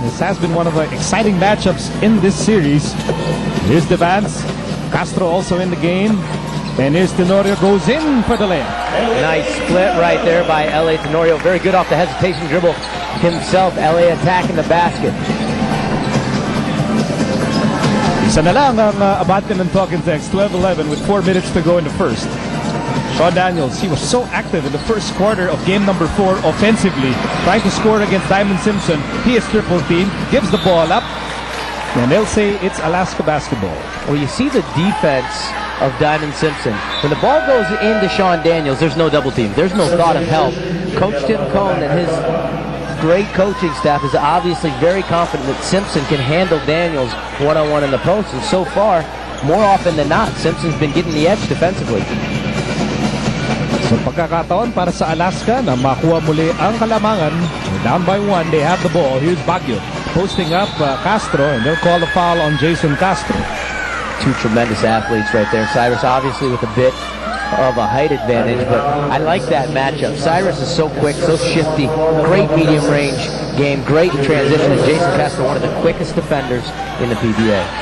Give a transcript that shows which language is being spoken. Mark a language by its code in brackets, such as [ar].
[en] This has been one of the exciting matchups in this series. Here's Devance. Castro also in the game. And here's Tenorio, goes in for the layup. Nice split right there by L.A. Tenorio. Very good off the hesitation dribble himself. L.A. attacking the basket. [tl] Isa na lang ang abante ng Talking Text. [en] 12-11 with 4 minutes to go in the first. Sean Daniels, he was so active in the first quarter of game number 4 offensively, trying to score against Diamond Simpson. He is triple team, gives the ball up, and they'll say it's Alaska basketball. Well, you see the defense of Diamond Simpson. When the ball goes into Sean Daniels, there's no double team. There's no thought of help. Coach Tim Cohn and his great coaching staff is obviously very confident that Simpson can handle Daniels one-on-one in the post. And so far, more often than not, Simpson's been getting the edge defensively. [tl] So pagkakataon para sa Alaska na makuha muli ang kalamangan. [en] Down by 1, they have the ball. Here's Baguio posting up Castro, and they'll call a foul on Jason Castro. Two tremendous athletes right there. Cyrus obviously with a bit of a height advantage, but I like that matchup. Cyrus is so quick, so shifty, great medium range game, great in transition, and Jason Castro, one of the quickest defenders in the PBA.